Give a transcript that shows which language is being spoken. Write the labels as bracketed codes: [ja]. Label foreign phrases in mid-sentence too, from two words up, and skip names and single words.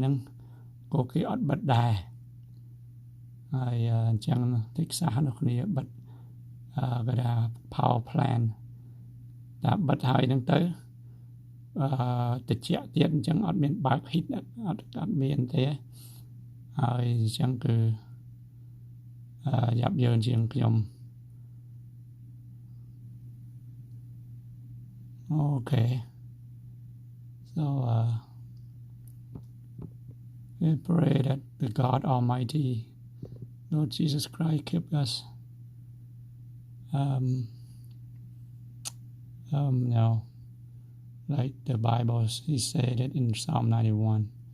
[km] ហ្នឹងក៏គេអត់បិទដែរហើយអញ្ចឹង Texas នៅគ្នាបិទគេថា [en] power plant [km] តែបិទហើយហ្នឹងទៅតិចទៀតអញ្ចឹងអត់មានបើក heat អត់មានទេហើយអញ្ចឹងគឺយ៉ាប់យ៉ឺនជាងខ្ញុំ Okay. [en] So we pray that the God Almighty, Lord Jesus Christ, keep us. Like the Bible, He said it in Psalm 91.